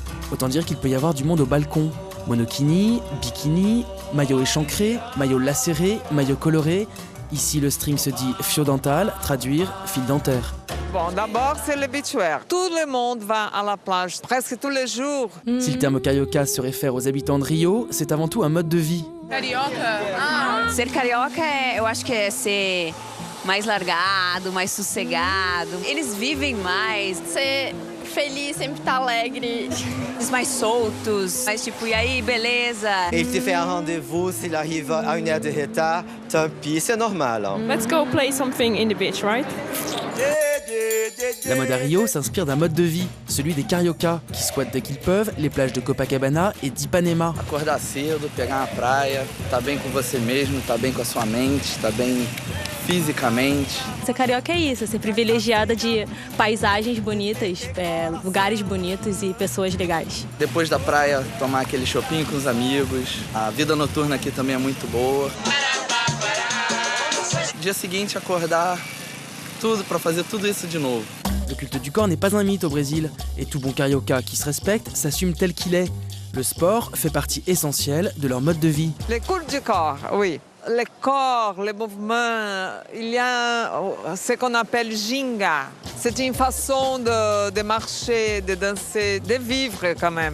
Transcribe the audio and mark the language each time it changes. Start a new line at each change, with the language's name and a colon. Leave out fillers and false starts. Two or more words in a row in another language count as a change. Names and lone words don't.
French: Autant dire qu'il peut y avoir du monde au balcon. Monokini, bikini, maillot échancré, maillot lacéré, maillot coloré. Ici, le string se dit
Portuguese: fio dental,
French: traduire fil dentaire. Bon, d'abord, c'est le beachwear. Tout le monde va à la plage presque tous les jours. Si le terme carioca se réfère aux habitants de Rio, c'est avant tout un mode de vie.
Portuguese: Carioca? Ser carioca, eu acho que é ser mais largado, mais sossegado. Eles vivem mais. Ser feliz, sempre estar alegre. Eles mais soltos. Mas tipo, e aí, beleza?
French: Il te fait un rendez-vous, s'il arrive à 1 heure de retard, tant pis, c'est normal. Hein.
English: Let's go play something in the beach, right?
French: La mode à Rio s'inspire d'un mode de vie, celui des carioca, qui squattent dès qu'ils peuvent les plages de Copacabana et d'Ipanema.
Portuguese: Acordar cedo, pegar uma praia, tá bem com você mesmo, tá bem com a sua mente, tá bem fisicamente. Ser carioca é isso, ser privilegiada de paisagens bonitas, lugares bonitos e pessoas legais. Depois da praia, tomar aquele shopping com os amigos. A vida noturna aqui também é muito boa. Dia seguinte, acordar tudo para fazer tudo isso de novo.
French: Le culte du corps n'est pas un mythe au Brésil, et tout bon carioca qui se respecte s'assume tel qu'il est. Le sport fait partie essentielle de leur mode de vie. Le culte du corps, oui. Le corps, les mouvements, il y a ce qu'on appelle ginga. C'est une façon de marcher, de danser, de vivre quand même.